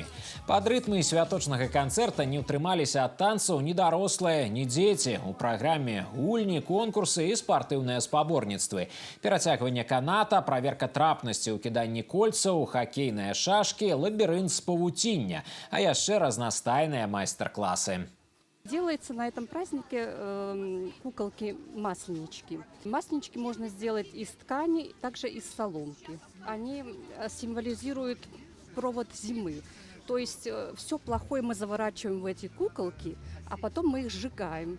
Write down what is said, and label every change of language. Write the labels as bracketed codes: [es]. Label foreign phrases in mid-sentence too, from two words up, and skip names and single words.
[be] Пад рытмы святочнага канцэрта не ўтрымаліся ад танцаў ні дарослыя, ні дзеці. У праграме гульні, конкурсы і спартыўныя спаборніцтвы. Перацягванне каната, праверка трапнасці ў кіданні кольцаў, хакейныя шашкі, лабірынт з павуціння, а яшчэ разнастайныя майстар-класы. [ru] Делается на этом празднике куколки-масленички. Масленички можно сделать из ткани, также из соломки. Они символизируют провод зимы. То есть все плохое мы заворачиваем в эти куколки, а потом мы их сжигаем.